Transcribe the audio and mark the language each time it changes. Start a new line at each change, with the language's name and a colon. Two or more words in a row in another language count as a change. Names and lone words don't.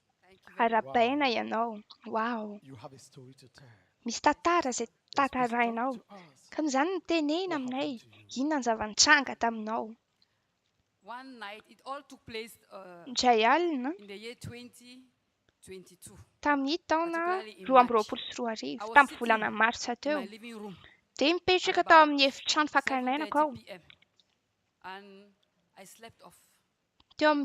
Malagasy: Arabaina ianao.
English: Wow. You have a story to tell.
Malagasy: Misy tantara izay
English: Yes, please
Malagasy: tantarainao.
English: talk to us.
Malagasy: Ka izany no tenena
English: What
Malagasy: aminay.
English: happened to you?
Malagasy: Inona ny zava-nitranga taminao?
English: One night, it all took place
Malagasy: Indray alina
English: in the year 2022.
Malagasy: tamin'ny taona
English: Particularly in
Malagasy: 2024 sy 2025
English: I was
Malagasy: tamin'ny
English: sitting
Malagasy: volana martsa
English: in
Malagasy: teo.
English: my living room
Malagasy: Dia mipetraka
English: at
Malagasy: tao
English: about
Malagasy: amin'ny efitrano fakanainako
English: 7:30
Malagasy: aho.
English: p.m. and I slept off.